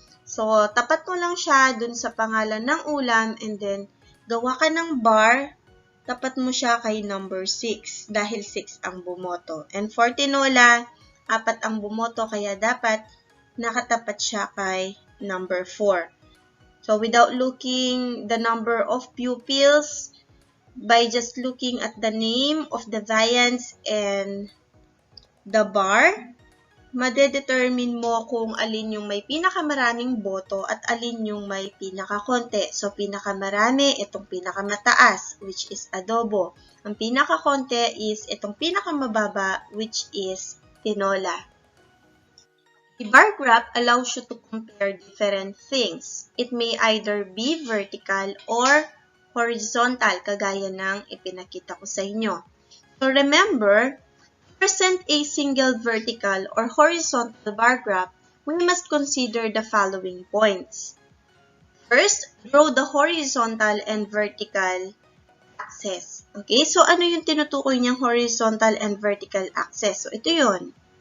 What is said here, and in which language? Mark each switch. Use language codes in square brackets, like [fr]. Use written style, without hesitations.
[tl] So, tapat mo lang siya dun sa pangalan ng ulam, [en] and then, [tl] gawa ka ng bar, tapat mo siya kay number 6, dahil 6 ang bumoto. And for tinola, 4 ang bumoto, kaya dapat nakatapat siya kay number 4. [en] So, without looking the number of pupils, by just looking at the name of the variance and the bar, [tl] madedetermine mo kung alin yung may pinakamaraming boto at alin yung may pinakakonti. So, pinakamarami, itong pinakamataas, [en] which is adobo. [tl] Ang pinakakonti is itong pinakamababa, [en] which is tinola. The bar graph allows you to compare different things. It may either be vertical or horizontal, [tl] kagaya ng ipinakita ko sa inyo. [en] So, remember, to present a single vertical or horizontal bar graph, we must consider the following points. First, draw the horizontal and vertical axis. [tl] Okay, so ano yung tinutukoy niyang [en] horizontal and vertical axis? [tl] So, ito yun.